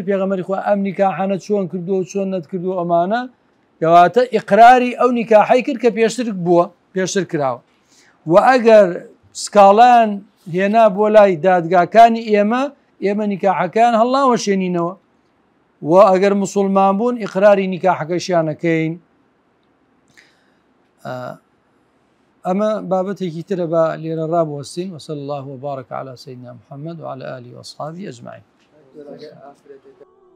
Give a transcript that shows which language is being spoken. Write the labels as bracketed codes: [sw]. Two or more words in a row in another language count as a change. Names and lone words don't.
[ckb] پێغەمبەری خوا ئەم نیکاحانە چۆن کردووە چۆن نەتکردو ئەمانە کەواتە ئیقراری ئەو نیکاحی کرد کە پێشتر بووە پێشتر کراوە و ئەگەر سکاڵان هێنا بۆ لای دادگاکانی ئێمە نیکاحەکان هەڵاوەشێنینەوە و ئەگەر مسلمان بوون ئیقراری نیکاحەکەشیانەکەین ئەمە بابەتێکی ترە بە لێرە ڕابوەستین [ar] وصلى الله وبارك على سيدنا محمد وعلى آله وأصحابه أجمعين